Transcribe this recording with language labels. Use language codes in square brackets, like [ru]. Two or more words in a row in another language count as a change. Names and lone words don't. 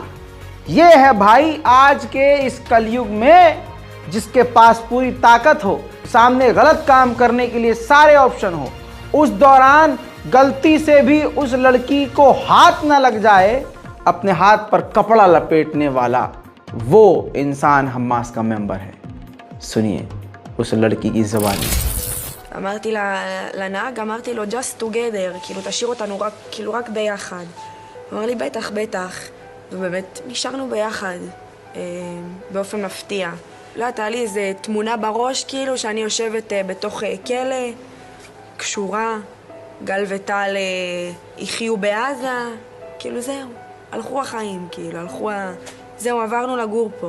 [hi] ये है भाई आज के इस कलयुग में जिसके पास पूरी ताकत हो, सामने गलत काम करने के लिए सारे ऑप्शन हो, उस दौरान गलती से भी उस लड़की को हाथ ना लग जाए, अपने हाथ पर कपड़ा लपेटने वाला वो इंसान हमास का मेंबर है। सुनिए उस लड़की की ज़बानी। [he] אמרתי לנהג, אמרתי לו [en] just together, [he] כאילו תשאיר אותנו רק ביחד. הוא אמר לי בטח, ובאמת נשארנו ביחד באופן מפתיע. לא הייתה לי איזה תמונה בראש כאילו שאני יושבת בתוך כלא, קשורה, גל וטל יחיו בעזה, כאילו זהו, הלכו החיים, כאילו זהו, עברנו לגור פה.